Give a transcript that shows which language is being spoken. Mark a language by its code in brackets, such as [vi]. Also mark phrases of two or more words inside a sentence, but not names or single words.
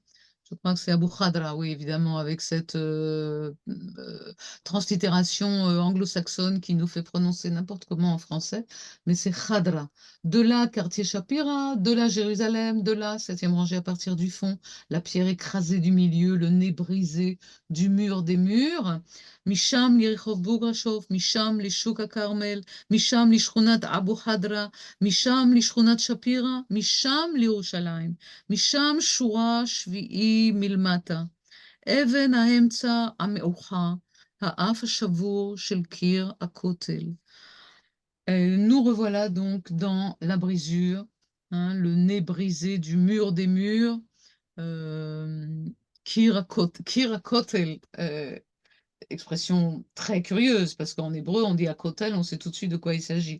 [fr] Je crois que c'est Abu Khadra, oui, évidemment, avec cette translittération anglo-saxonne qui nous fait prononcer n'importe comment en français, mais c'est Khadra. De là, quartier Shapira, de là, Jérusalem, de là, septième rangée à partir du fond, la pierre écrasée du milieu, le nez brisé du mur des murs. [he] משם, לרחוב בוגרשוב, משם, לשוק הכרמל, משם לשכונת אבו חדרה, משם לשכונת שפירא, משם לירושלים, משם שורה שביעי מלמטה, אבן האמצע המאוחה, האף השבור של קיר הכותל. [fr] Nous revoilà donc dans la brisure, hein, le nez brisé du mur des murs, [he] קיר הכותל, [fr] expression très curieuse, parce qu'en hébreu, on dit à kotel, on sait tout de suite de quoi il s'agit.